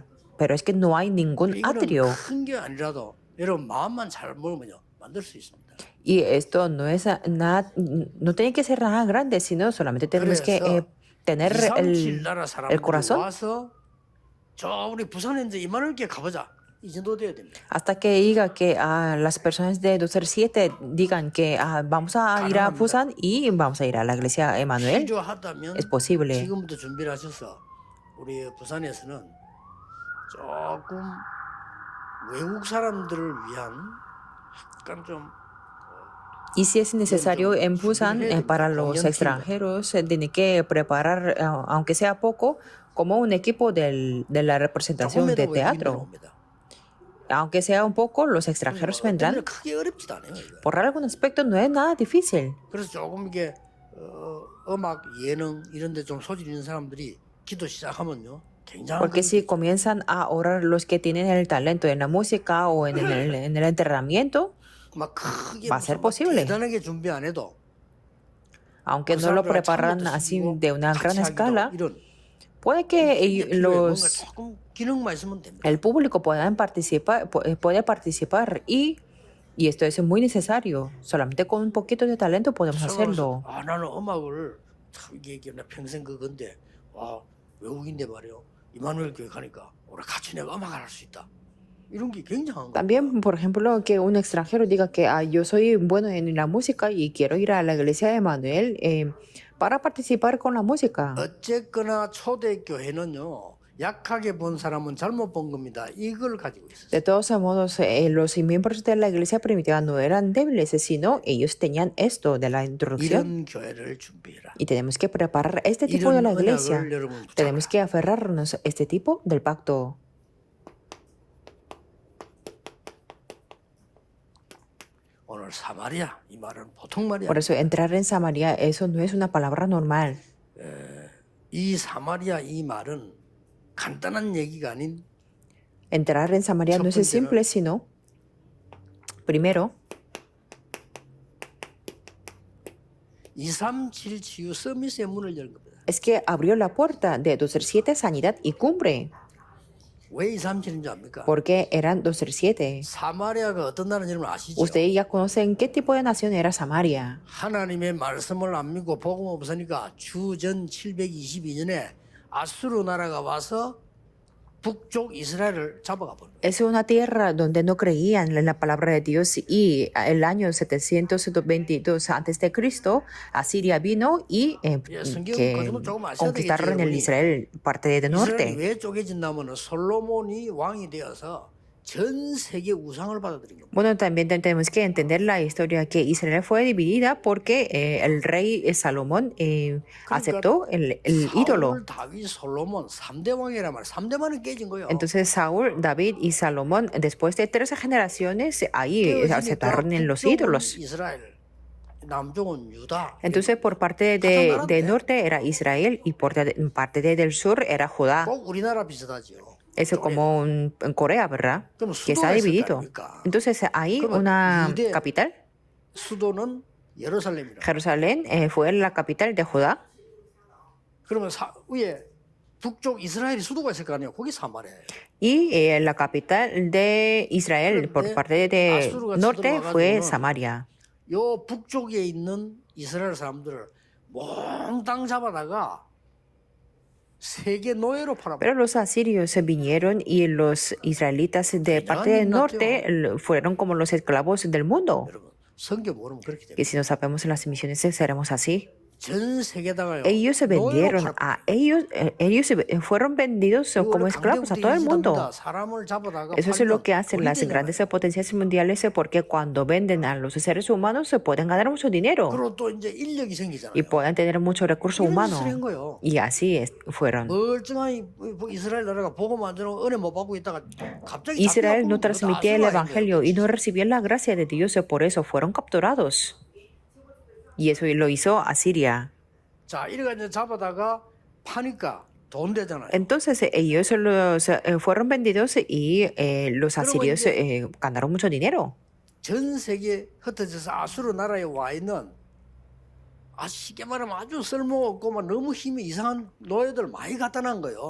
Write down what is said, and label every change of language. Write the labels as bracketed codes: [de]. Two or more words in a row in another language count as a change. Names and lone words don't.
[es] Pero es que no hay ningún atrio. [ko] 큰게 아니라도 여러분 마음만 잘 먹으면요 만들 수 있습니다. [es] Y esto no es nada, no tiene que ser nada grande, sino solamente tenemos que tener [ko] 237 나라 [es] el [ko] 사람들이 [es] corazón [ko] 와서 저 우리 부산에 이제 이만원께 가보자. 이 정도 돼야 됩니다. [es] hasta que diga que las personas de 237 digan que vamos a ir a Busan y vamos a ir a la iglesia Emmanuel. [ko] 필요하다면 [es] Es posible. [ko] 지금부터 준비를 하셔서 우리 부산에서는 조금 외국 사람들을 위한 약간 좀 [es] Y si es necesario en Busan para los extranjeros, tiene que preparar, aunque sea poco, como un equipo de la representación de [ko] 조금이라도 [es] teatro. [ko] 옵니다. [es] Aunque sea un poco, los extranjeros vendrán. [ko] 크게 어렵지도 않아요. 이거. [es] Por algún aspecto no es nada difícil. [ko] 그래서 조금 이게 음악, 예능 이런 데 좀 소질 있는 사람들이 기도 시작하면요. 굉장한 [es] Porque si comienzan a orar los que tienen el talento en la música o en el entrenamiento, [ko] 막 크게 [es] va a ser [ko] 무슨 막 [es] posible. [ko] 대단하게 준비 안 해도 [es] aunque [ko] 그 [es] no lo [ko] 사람들과 [es] preparan [ko] 참여도 [es] así [ko] 시키고 [es] de una gran [ko] 같이 하기도 [es] escala, [ko] 이런 [es] puede que [ko] 이게 필요해. 뭔가 [es] los [ko] 조금 기능만 있으면 됩니다. [es] el público puede participar y esto es muy necesario. Solamente con un poquito de talento podemos hacerlo. [ko] 나는 음악을 참 이게 나 평생 그건데 와 외국인데 말이요. 이마누엘 교회 가니까 우리 같이 내가 음악을 할 수 있다. 이런 게 굉장한 거. [es] También, por ejemplo, que un extranjero diga que yo soy bueno en la música y quiero ir a la iglesia de Emmanuel para participar con la música. [ko] 어쨌거나 초대교회는요 약하게 본 사람은 잘못 본 겁니다. 이걸 가지고 있어요. [es] De todos modos, los miembros de la iglesia primitiva no eran débiles, sino ellos tenían esto de la introducción. [ko] 이런 교회를 준비해라. [es] Y tenemos que preparar este tipo de la [ko] 이런 [es] iglesia. [ko] 언약을 여러분 [es] Tenemos [ko] 붙잡아라. [es] que aferrarnos a este tipo del pacto. [ko] 오늘 사마리아 이 말은 보통 말이 [es] Por [ko] 아니야. [es] eso entrar en Samaria, eso no es una palabra normal. [ko] 이 사마리아 이 말은 간단한 얘기가 아닌 [es] Entrar en Samaria no es simple, sino, primero, [ko] 237 치유 서밋의 문을 열 겁니다. [es] es que abrió la puerta de 237 Sanidad y Cumbre. [ko] 왜 237인 줄 압니까? [es] Porque eran 237. [ko] 사마리아가 어떤 나라인지 여러분 아시죠? [es] Ustedes ya conocen qué tipo de nación era Samaria. [ko] 하나님의 말씀을 안 믿고 복음 없으니까 주전 722년에 아수르 나라가 와서 북쪽 이스라엘을 잡아가 버린 거예요. [es] Es una tierra donde no creían en la palabra de Dios y el año 722 a.C. Asiria vino y que conquistaron el Israel, parte de [ko] 이스라엘이 [es] norte. [ko] 왜 쪼개진다면 솔로몬이 왕이 되어서 전 세계 우상을 받아들인 겁니다. [es] Bueno, también tenemos que entender la historia que Israel fue dividida porque el rey Salomón aceptó el ídolo. [ko] 사울, 다윗, 솔로몬 3대 왕이란 말이에요. 3대만은 깨진 거예요. [es] Entonces Saúl, David y Salomón, después de 13 generaciones, ahí aceptaron en los ídolos. [ko] 이스라엘, 남쪽은 유다. [es] Entonces por parte del norte era Israel y por parte del sur era Judá. [ko] 꼭 우리나라 비슷하죠. [es] Eso como en Corea, ¿verdad? [ko] 그럼 [es] Que está [ko] 수도가 있을 거 [es] dividido. [ko] 아닙니까? [es] Entonces hay [ko] 그러면 [es] una [ko] 유대- [es] capital. [ko] 수도는 예루살렘이라. [es] Jerusalén fue la capital de Judá. [ko] 그러면 위에 북쪽 이스라엘이 수도가 있을 거 아니에요. 거기 사마리아예요. [es] Y la capital de Israel por parte de norte fue Samaria. [ko] 요 북쪽에 있는 이스라엘 사람들을 몽땅 잡아다가 세계 노예로 팔아버렸어요. [es] Pero los asirios vinieron y los israelitas de parte del norte fueron como los esclavos del mundo. [ko] 여러분 성경 모르면 그렇게 됩니다. [es] Que si no sabemos en las misiones seremos así. [ko] 전 세계다가요. [es] Ellos se vendieron a ellos fueron vendidos como esclavos a todo el mundo. [ko] 사람을 잡아다가 [es] Eso es lo que hacen las grandes potencias mundiales porque cuando venden a los seres humanos se pueden ganar mucho dinero [ko] 그리고 또 이제 인력이 생기잖아요. [es] y pueden tener mucho recurso [ko] 이런 [es] humano. [ko] 짓을 한 거예요. [es] Y así fueron. [ko] 멀쩡하니 이스라엘 나라가 복음 안 들으면 은혜 못 받고 있다가 갑자기 [es] Israel no [ko] 잡혀갖고 [es] transmitía el evangelio y no recibía la gracia de Dios, por eso fueron capturados. Y eso lo hizo Asiria. [ko] 자, 이래가 이제 잡아다가 파니까 돈 되잖아요. [es] Entonces ellos fueron vendidos y los asirios ganaron mucho dinero. [ko] 전 세계 흩어져서 아수르 나라에 와 있는 쉽게 말하면 아주 쓸모없고 막 너무 힘이 이상한 노예들 많이 갖다 난 거예요.